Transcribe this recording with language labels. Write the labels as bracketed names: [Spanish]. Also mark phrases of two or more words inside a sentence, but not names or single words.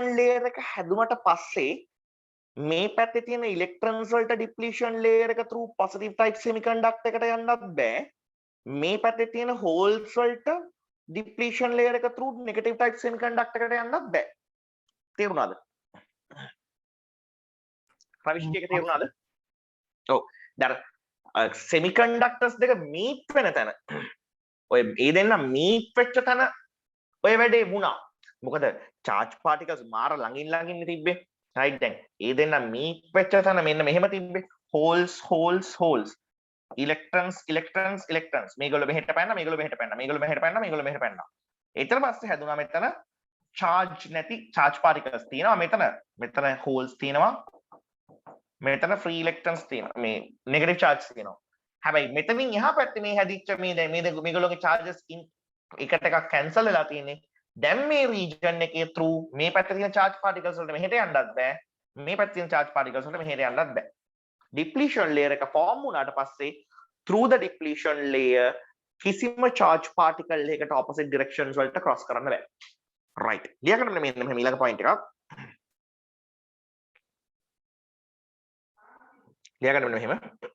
[Sinhala] layer එක හැදුමට පස්සේ මේ පැත්තේ තියෙන electrons වලට [English] depletion layer [Sinhala] එක [English] through positive type semiconductor [Sinhala] එකට යන්නත් බෑ මේ පැත්තේ තියෙන holes වලට [English] depletion layer [Sinhala] එක [English] through negative type semiconductor [Sinhala] එකට යන්නත් බෑ තේරුණාද රවිෂ් එක තේරුණාද? ඔව්. දැන් semiconductors දෙක meet වෙන තැන ඔය ඒ දෙන්න meet වෙච්ච තැන ඔය වැඩේ වුණා. මොකද [English] charge particles [Sinhala] මාර ළඟින් තිබ්බේ. right දැන් ඒ දෙන්න meet වෙච්ච තැන මෙන්න මෙහෙම තිබ්බේ. holes electrons මේගොල්ලෝ මෙහෙට පැනන මේගොල්ලෝ මෙහෙට පැනන මේගොල්ලෝ මෙහෙට පැනන මේගොල්ලෝ මෙහෙට පැනන. ඊට පස්සේ හැදුනා මෙතන charge නැති [English] charge particles [Sinhala] තියෙනවා මෙතන holes තියෙනවා මෙතන [English] free electrons [Sinhala] තියෙනවා මේ [English] negative charge [Sinhala] තියෙනවා. හැබැයි මෙතනින් එහා පැත්තේ මේ හැදිච්ච මේගොල්ලෝගේ charges එකට එකක් cancel වෙලා තියෙන්නේ. දැන් මේ region එකේ through මේ පැත්තේ තියෙන [English] charge particles [Sinhala] වලට මෙහෙට යන්නත් බෑ. මේ පැත්තේ තියෙන [English] charge particles [Sinhala] වලට මෙහෙට යන්නත් බෑ. [English] depletion layer [Sinhala] එක form වුණාට පස්සේ [English] through the depletion layer [Sinhala] කිසිම [English] charge particle [Sinhala] එකකට [English] opposite directions [Sinhala] වලට cross කරන්න බෑ. right. ලියගන්න මෙන්න මෙහෙම ඊළඟ point එකක්. ලියගන්න මෙන්න මෙහෙම.